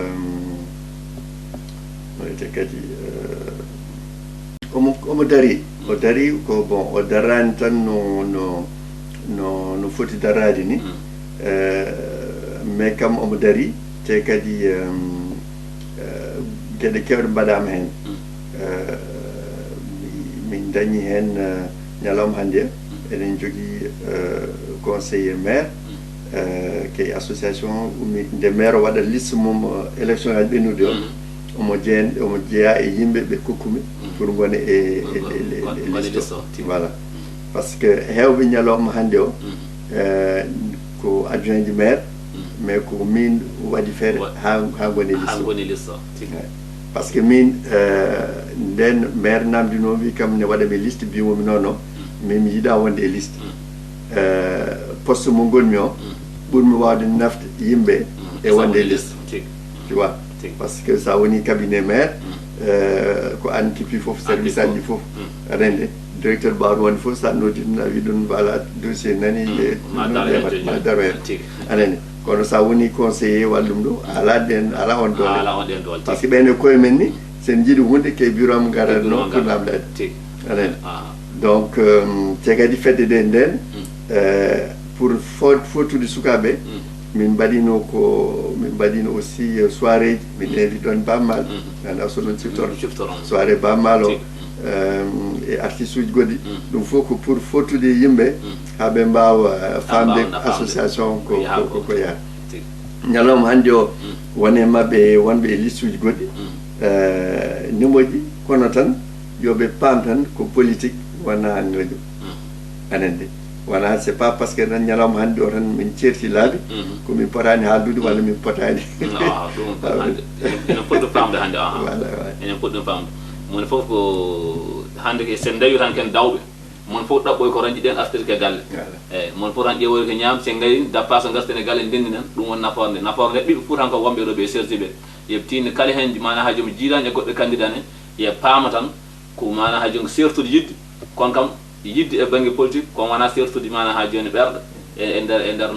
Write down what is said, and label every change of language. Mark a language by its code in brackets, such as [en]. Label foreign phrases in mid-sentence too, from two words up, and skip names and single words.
[ff] te kadi omo dari o dari ko bon o darani tan no foti darade ni mais kam omo dari te kadi gueɗe kewɗe mbaɗama hen min dañi hen ñalawma hannde eɗen jogui [fr] conseiller maire [ff] kay association ummi nde maire o waɗa liste mum élection aji ɓennude o omo jeeya e yimɓe ɓe kokkumi pour gona e liste o [fr] voilà par ce que [ff] hewɓe ñalawma hannde o ko adjoint ji [fr] maire mais [ff] ko min waɗi feere ha goni liste o [fr] par ce que [ff] min nden maire namdino wi kam ne waɗami liste mbimomi noon min mi yiiɗa wonde e liste poste mo gonmi o ɓurmi wawde nafde yimɓe e wonde e liste [fr] tu vois par ce que [ff] sa woni [fr] cabinet maire [ff] ko an kipi foof service aji ɗi foof rende directeur mbawɗo wonde foof sa nodditna wi ɗum [fr] voilà dossier [ff] nani ma daro hen anani kono sa woni conseiller wallum ɗo ala on dole [fr] par ce que [ff] ɓen e koye men ni sen jiiɗi hunde ke bureau am garatno pour namdade anani donc te kadi fedde ɗe nden pour fottude sukaɓe min mbaɗino [fr] aussi soirée [ff] ji min invite ɗon bammal anda so ɗon ciftoron soirée bammal o e artiste uji goɗɗi ɗum fof ko pour fottude yimɓe ha ɓe mbawa famde association ko yaha ñalawma hannde o wone mabɓe wonɓe e liste uji goɗɗi ne moƴƴi kono tan yoɓe paam tan ko politique wona noƴo anande wona [fr] c'est pas parce que [ff] tan ñalawma hannde o tan min certi laaɓi komin potani haaldude walla min potani enen poɗɗo famde hannde enen poɗɗo famde mon fof ko hannde sen dawi tan ken dawɓe mon fof ɗaɓɓoy ko tan jiɗen artirde ke galle eyyi mon fof tan ƴeewoy ko ñaam sen gari dappa so garten e galle ndendinen ɗum woni nafoore nde ɓiɓe fof tan ko wonɓe ɗo ɓe serti ɓe yeɓe tinno kala hen mana ha joom jiiɗani e goɗɗo candidat ne ye paama tan ko mana ha joni sertude yidde kono kam yidde e banggue politique ko wona sertude mana ha joni ɓerɗe e nder